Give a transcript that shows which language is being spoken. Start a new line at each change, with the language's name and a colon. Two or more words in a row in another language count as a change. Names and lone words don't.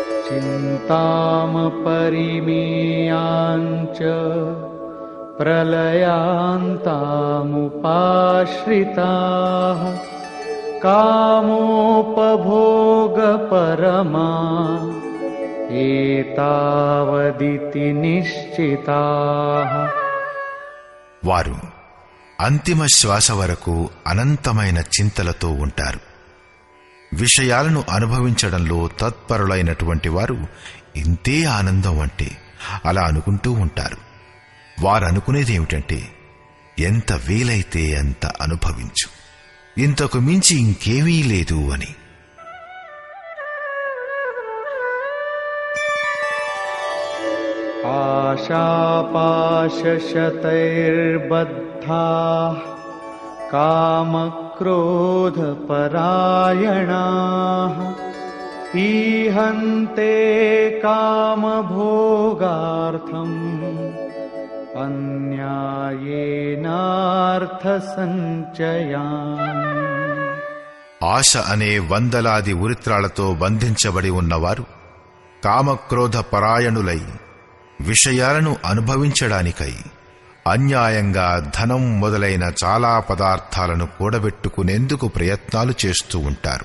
Sanskrit: चिन्तामपरिमेयाञ्च प्रलयान्तामुपाश्रिताः कामोपभोगपरमा एतावदिति निश्चिताः.
Telugu: వారు అంతిమ శ్వాస వరకు అనంతమైన చింతలతో ఉంటారు. విషయాలను అనుభవించడంలో తత్పరులైనటువంటి వారు ఇంతే ఆనందం అంటే అలా అనుకుంటూ ఉంటారు. వారనుకునేదేమిటంటే ఎంత వీలైతే అంత అనుభవించు, ఇంతకు మించి ఇంకేమీ లేదు అని.
Sanskrit: आशापाशशतैर्बद्धाः कामक्रोधपरायणाः ईहन्ते कामभोगार्थम् अन्यायेनार्थसञ्चयान्.
Telugu: ఆశ అనే వందలాది ఉరిత్రాలతో బంధించబడి ఉన్నవారు కామక్రోధ పరాయణులై విషయాలను అనుభవించడానికై అన్యాయంగా ధనం మొదలైన చాలా పదార్థాలను కూడబెట్టుకునేందుకు ప్రయత్నాలు చేస్తూ ఉంటారు.